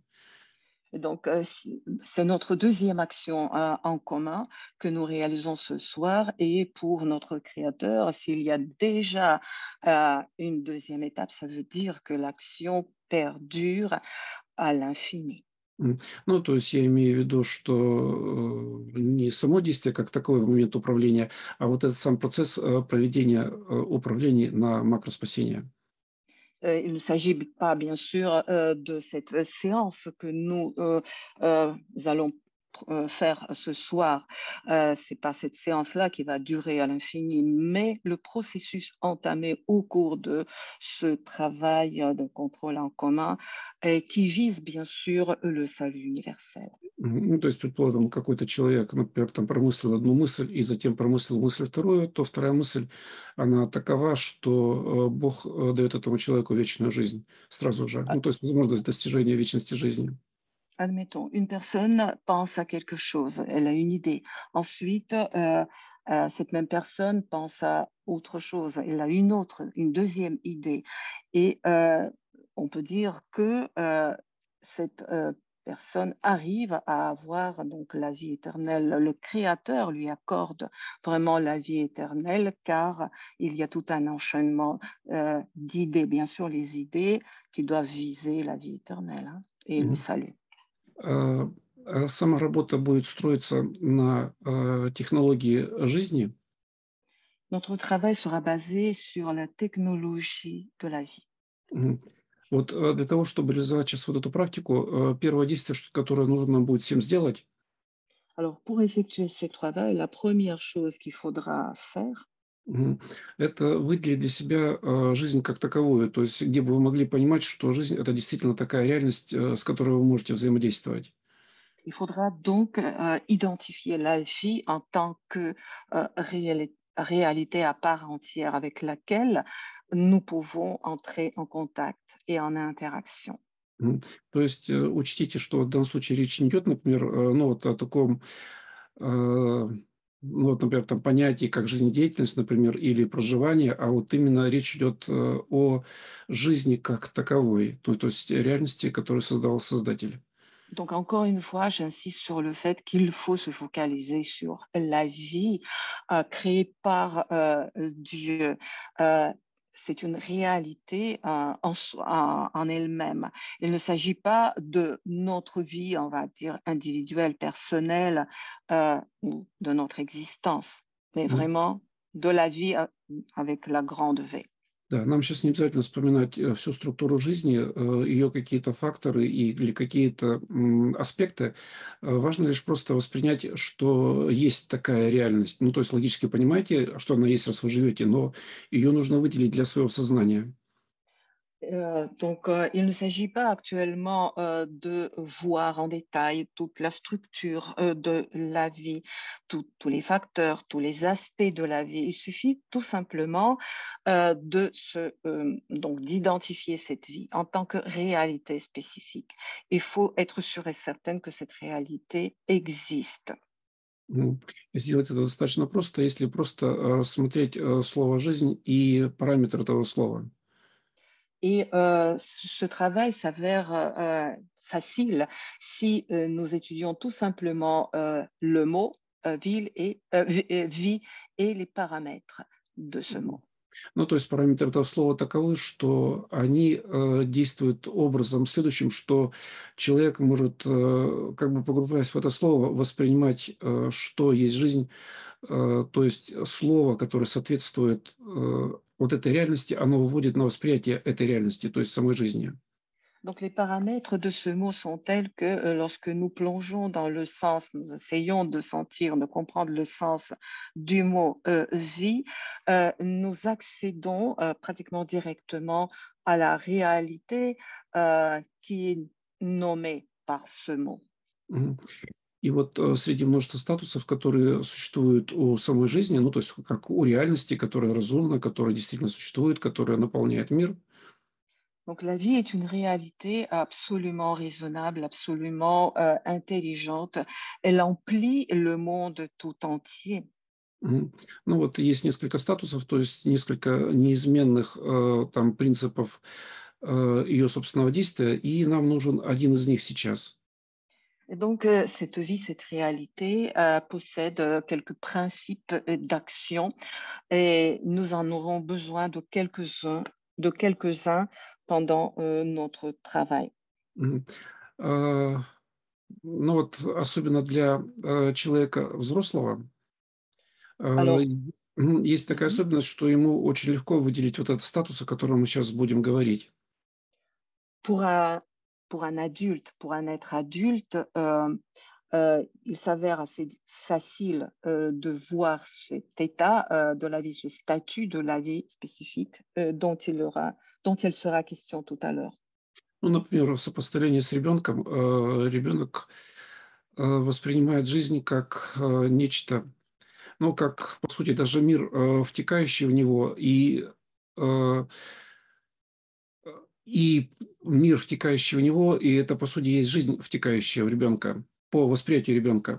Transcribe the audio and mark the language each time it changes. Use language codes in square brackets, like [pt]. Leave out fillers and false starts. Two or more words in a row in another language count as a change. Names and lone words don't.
[fr] Et donc, c'est notre deuxième action en commun que nous réalisons ce soir. Et pour notre créateur, s'il y a déjà une deuxième étape, ça veut dire que l'action perdure à l'infini. [ru] Ну, то есть я имею в виду, что не само действие как таковое в момент управления, а вот этот сам процесс проведения управлений на макроспасение. [fr] Il ne s'agit pas, bien sûr, de cette séance que nous allons faire ce soir. C'est pas cette séance-là qui va durer à l'infini, mais le processus entamé au cours de ce travail de contrôle en commun qui vise, bien sûr, le salut universel. [ru] Ну, то есть, предположим, какой-то человек, например, там промыслил одну мысль и затем промыслил мысль вторую, то вторая мысль, она такова, что Бог дает этому человеку вечную жизнь сразу же. Ну, то есть возможность достижения вечности жизни. [fr] Admettons, une personne pense à quelque chose, elle a une idée. Ensuite, cette même personne pense à autre chose, elle a une deuxième idée. Et on peut dire que cette personne arrive à avoir donc la vie éternelle. Le Créateur lui accorde vraiment la vie éternelle car il y a tout un enchaînement d'idées, bien sûr les idées qui doivent viser la vie éternelle, hein, et le Мгм. salut. [ru] Сама работа будет строиться на технологии жизни. [fr] Notre travail sera basé sur la technologie de la vie. Мгм. [ru] Вот для того, чтобы реализовать сейчас вот эту практику, первое действие, которое нужно нам будет всем сделать, [fr] Alors, pour effectuer ce travail, la première chose qu'il faudra faire, [ru] мгм, это выделить для себя жизнь как таковую, то есть где бы вы могли понимать, что жизнь – это действительно такая реальность, с которой вы можете взаимодействовать. [fr] il faudra donc identifier la vie en tant que réalité à part entière avec laquelle nous pouvons entrer en contact et en interaction. Мгм. [ru] То есть учтите, что в данном случае речь не идет, например, ну вот о таком, ну вот, например, там понятии, как жизнедеятельность, например, или проживание, а вот именно речь идет о жизни как таковой, то есть реальности, которую создал Создатель. [fr] Donc, encore une fois, j'insiste sur le fait qu'il faut se focaliser sur la vie créée par Dieu. C'est une réalité en elle-même. Il ne s'agit pas de notre vie, on va dire, individuelle, personnelle, ou de notre existence, mais vraiment de la vie avec la grande V. [ru] Да, нам сейчас не обязательно вспоминать всю структуру жизни, ее какие-то факторы или какие-то аспекты. Важно лишь просто воспринять, что есть такая реальность. Ну, то есть логически понимаете, что она есть, раз вы живете, но ее нужно выделить для своего сознания. [fr] Il ne s'agit pas actuellement de voir en détail toute la structure de la vie, tous les facteurs, tous les aspects de la vie. Il suffit tout simplement donc d'identifier cette vie en tant que réalité spécifique. Il faut être sûr et certain que cette réalité existe. [ru] Сделать это достаточно просто, если просто рассмотреть слово «жизнь» и параметр этого слова. [fr] Et ce travail s'avère facile si nous étudions tout simplement le mot vie et les paramètres de ce Мгм. mot. [ru] Ну, то есть параметры этого слова таковы, что они действуют образом следующим, что человек может, как бы погружаясь в это слово, воспринимать, что есть жизнь. То есть слово, которое соответствует вот этой реальности, оно выводит на восприятие этой реальности, то есть самой жизни. [fr] Donc les paramètres de ce mot sont tels que lorsque nous plongeons dans le sens, nous essayons de sentir, de comprendre le sens du mot vie, nous accédons pratiquement directement à la réalité qui est nommée par ce mot. Мгм. [ru] И вот среди множества статусов, которые существуют у самой жизни, ну, то есть как у реальности, которая разумна, которая действительно существует, которая наполняет мир. [fr] Donc la vie est une réalité absolument raisonnable, absolument intelligente. Elle emplit le monde tout entier. Мгм. [ru] Ну, вот есть несколько статусов, то есть несколько неизменных там принципов ее собственного действия, и нам нужен один из них сейчас. [fr] Et donc, cette vie, cette réalité possède quelques principes d'action et nous en aurons besoin de quelques-uns pendant notre travail. Мгм. [ru] А, ну, вот особенно для человека взрослого [fr] Alors, [ru] есть такая mhm, особенность, что ему очень легко выделить вот этот статус, о котором мы сейчас будем говорить. [fr] pour un, pour un adulte, pour un être adulte, il s'avère assez facile de voir cet état de la vie, ce statut de la vie spécifique dont il sera question tout à l'heure. [ru] Ну, например, в сопоставлении с ребенком, ребенок воспринимает жизнь как нечто, ну, как, по сути, даже мир, втекающий в него, э, и мир, втекающий в него, и это, по сути, есть жизнь, втекающая в ребенка, по восприятию ребенка.